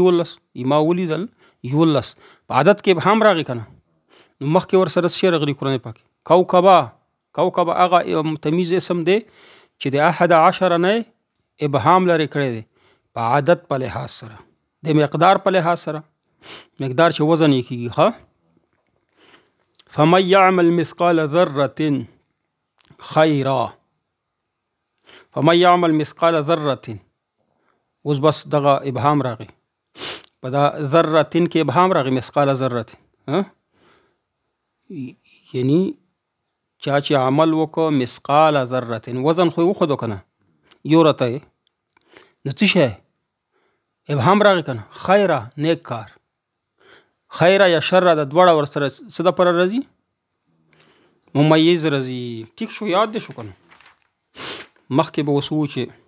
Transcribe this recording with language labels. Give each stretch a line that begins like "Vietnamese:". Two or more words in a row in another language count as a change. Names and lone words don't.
Pashto: 11 ما ولیدل 11 په عدد کې ابهام راغی که نه؟ نو مخکې ورسره څه شی راغلي قرآن پاک؟ کوکبه هغه تمیز اسم دی چې د 11 نه ابهام لري کړی دی په عدد په لحاظ سره، د مقدار په لحاظ سره. مقدار چې وزن یې کېږي.
Arabic: فمن یعمل مثقال ذرة خیرا، فمن یعمل مثقال ذرة.
Pashto: اوس بس دغه ابهام راغی په دا ذرة کې ابهام راغی.
Arabic: مثقال ذرة
Pashto: یعنی چا چې عمل وکړو
Arabic: مثقال ذره،
Pashto: وزن خو یې وښودو که نه؟ یو رته نو څه شی ابهام راغی کنه خیره نیک کار خیره یا شر د دواړه ورسره څه دپاره راځي ممیز راځي ټیک شو یاد دې شو کنه مخکې به اوس وو چې